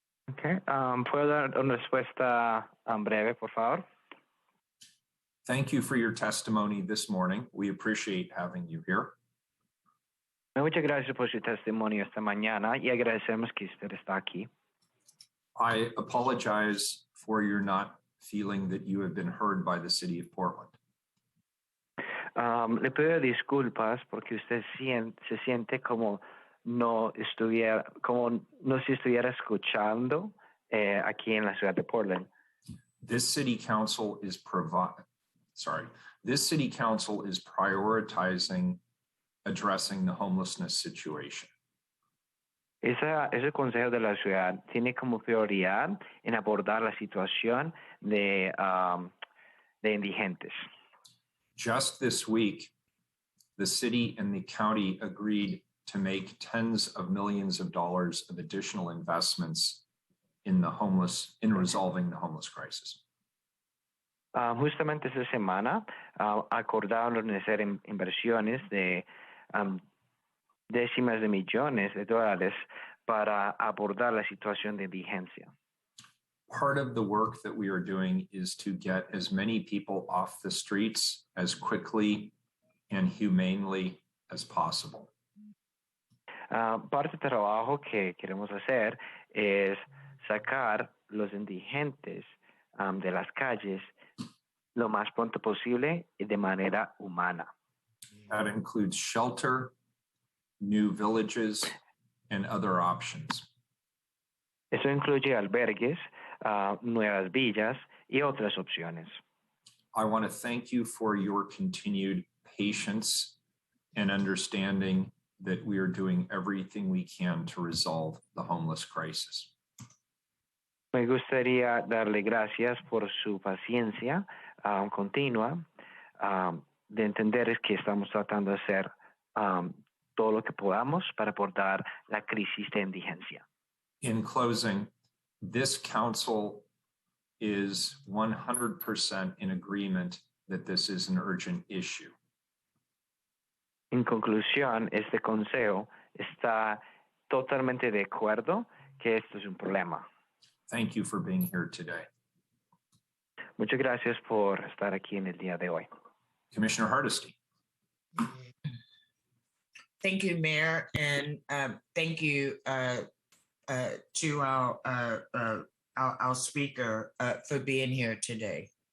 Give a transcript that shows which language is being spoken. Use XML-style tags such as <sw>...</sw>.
<en>Okay.</en> <es>¿Puedo dar una respuesta breve, por favor?</es> <en>Thank you for your testimony this morning. We appreciate having you here.</en> <es>Muchas gracias por su testimonio esta mañana y agradecemos que usted está aquí.</es> <en>I apologize for your not feeling that you have been heard by the city of Portland.</en> <es>Le pido disculpas porque usted se siente como no si estuviera escuchando aquí en la ciudad de Portland.</es> <en>This city council is prioritizing addressing the homelessness situation.</en> <es>Ese consejo de la ciudad tiene como prioridad en abordar la situación de indigentes.</es> <en>Just this week, the city and the county agreed to make tens of millions of dollars of additional investments in resolving the homeless crisis.</en> <es>Justamente esta semana acordaron hacer inversiones de décimas de millones de dólares para abordar la situación de indigencia.</es> <en>Part of the work that we are doing is to get as many people off the streets as quickly and humanely as possible.</en> <es>Parte del trabajo que queremos hacer es sacar los indigentes de las calles lo más pronto posible y de manera humana.</es> <en>That includes shelter, new villages, and other options.</en> <es>Eso incluye albergues, nuevas villas y otras opciones.</es> <en>I want to thank you for your continued patience and understanding that we are doing everything we can to resolve the homeless crisis.</en> <es>Me gustaría darle gracias por su paciencia continua de entender que estamos tratando de hacer todo lo que podamos para abordar la crisis de indigencia.</es> <en>In closing, this council is 100% in agreement that this is an urgent issue.</en> <es>En conclusión, este consejo está totalmente de acuerdo que esto es un problema.</es> <en>Thank you for being here today.</en> <es>Muchas gracias por estar aquí en el día de hoy.</es> <en>Commissioner Hardesty. Thank you, Mayor, and thank you to our speaker for being here today.</en>